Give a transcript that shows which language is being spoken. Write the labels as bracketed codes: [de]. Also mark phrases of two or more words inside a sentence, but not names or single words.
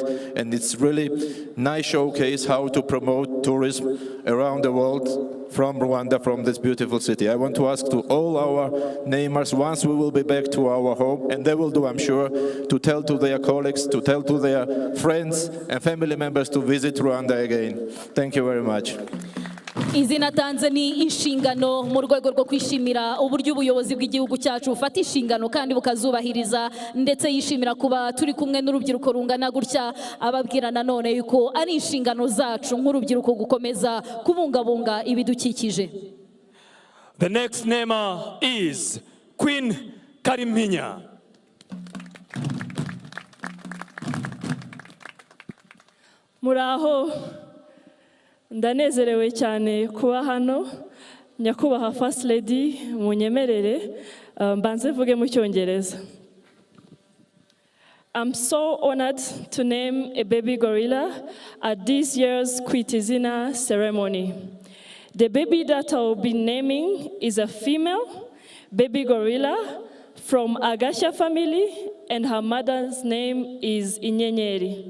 [en] And it's really nice showcase how to promote tourism around the world from Rwanda, from this beautiful city. I want to ask to all our namers, once we will be back to our home, and they will do, I'm sure, to tell to their colleagues, to tell to their friends and family members to visit Rwanda again. Thank you very much. [rw] izina tanze ni inshingano mu rwego rwo kwishimira uburyo ubuyobozi bw'igihugu cyacu bufata inshingano kandi bukazubahiriza, ndetse yishimira kuba turi kumwe n'urubyiruko rungana gutya, ababwira nanone yuko ari inshingano zacu nk'urubyiruko gukomeza kubungabunga ibidukikije. [en] The next namer is Queen Kariminya. [rw] Muraho, ndanezerewe cyane kuba hano. [en] Nyakubahwa First Lady, [rw] munyemerere mbanze vuge mu Cyongereza. [en] I'm so honored to name a baby gorilla at this year's KWITA IZINA ceremony. The baby that I will be naming is a female baby gorilla from Agasha family, and her mother's name is Inyenyeri.